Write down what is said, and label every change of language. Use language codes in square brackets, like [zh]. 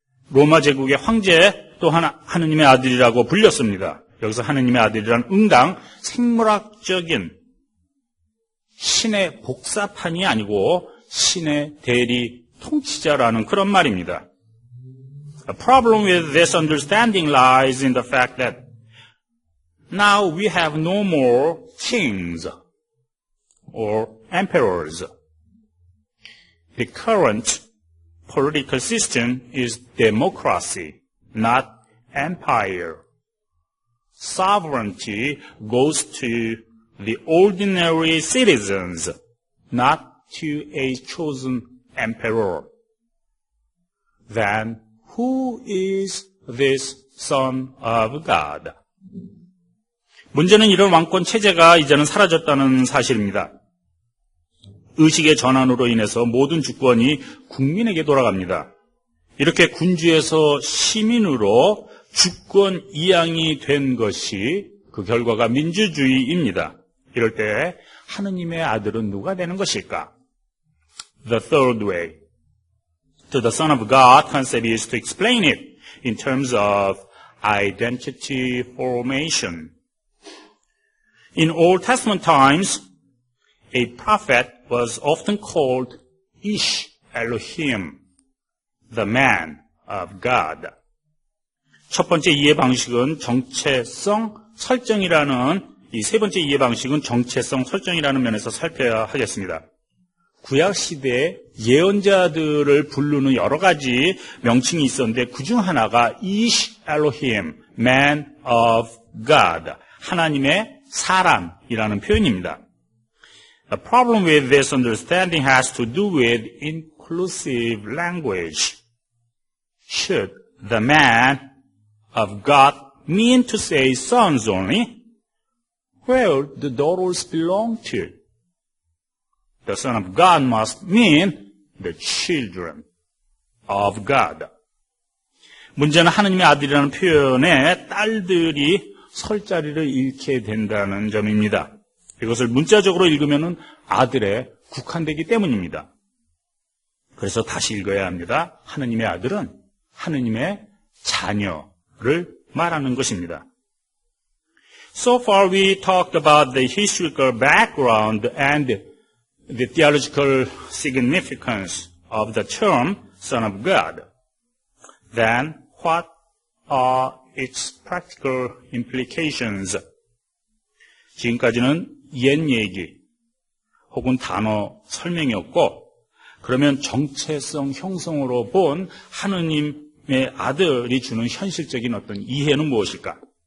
[ko] 로마 제국의 황제 또 하느님의 아들이라고 불렸습니다. 여기서 하느님의 아들이란 응당 생물학적인 신의 복사판이 아니고 신의 대리 통치자라는 그런 말입니다. [en] The problem with this understanding lies in the fact that now we have no more kings or emperors. The current political system is democracy, not empire. Sovereignty goes to the ordinary citizens, not to a chosen emperor. Then who is this Son of God? [ko] 문제는 이런 왕권 체제가 이제는 사라졌다는 사실입니다. 의식의 전환으로 인해서 모든 주권이 국민에게 돌아갑니다. 이렇게 군주에서 시민으로 주권 이양이 된 것이 그 결과가 민주주의입니다. 이럴 때 하느님의 아들은 누가 되는 것일까? [en] The third way to the Son of God concept is to explain it in terms of identity formation. In Old Testament times, a prophet was often called Ish Elohim, the man of God. [ko] 첫 번째 이해 방식은 정체성 설정이라는 이 세 번째 이해 방식은 정체성 설정이라는 면에서 살펴야 하겠습니다. 구약 시대에 예언자들을 부르는 여러 가지 명칭이 있었는데 그중 하나가 Ish Elohim, [en] man of God, [ko] 하나님의 사람이라는 표현입니다. [en] The problem with this understanding has to do with inclusive language. Should the man of God mean to say sons only? Where the daughters belong to? The Son of God must mean the children of God. [ko] 문제는 하느님의 아들이라는 표현에 딸들이 설 자리를 잃게 된다는 점입니다. 이것을 문자적으로 읽으면 아들에 국한되기 때문입니다. 그래서 다시 읽어야 합니다. 하느님의 아들은 하느님의 자녀를 말하는 것입니다. [en] So far we talked about the historical background and the theological significance of the term Son of God. Then what are its practical implications? [ko] 지금까지는 옛 얘기 혹은 단어 설명이었고, 그러면 정체성 형성으로 본 하느님의 아들이 주는 현실적인 어떤 이해는 무엇일까?